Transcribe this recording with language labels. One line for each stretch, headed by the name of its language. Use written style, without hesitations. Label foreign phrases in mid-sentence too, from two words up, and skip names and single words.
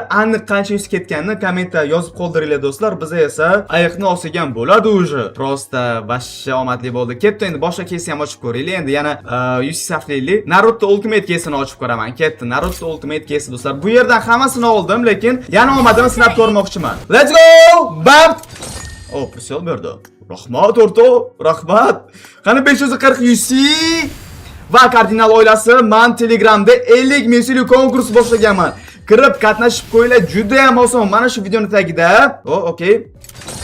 Uzbek: Aniq qancha yusi ketganini kommentda yozib qoldiringlar do'stlar. Biz esa ayiqni olsagan bo'ladi уже. Prosta vashsha omadli bo'ldi. Ketdi, endi boshqa kesi ham ochib ko'raylik. Endi yana yusi saflaylik. Naruto Ultimate kesini ochib ko'raman. Ketdi, Naruto Ultimate kesi do'stlar. Bu yerdan hammasini oldim, lekin yana omadimni sinab ko'rmoqchiman.
English: Let's go! Bam!
Uzbek: Prisel berdi. Rahmat o'rtoq, rahmat. Qani 540 yusi va kardinal oilasi, men Telegramda 50 ming konkurs boshlaganman. Kirib qatnashib qo'yinglar, juda ham oson. Mana shu videoning tagida. Okey.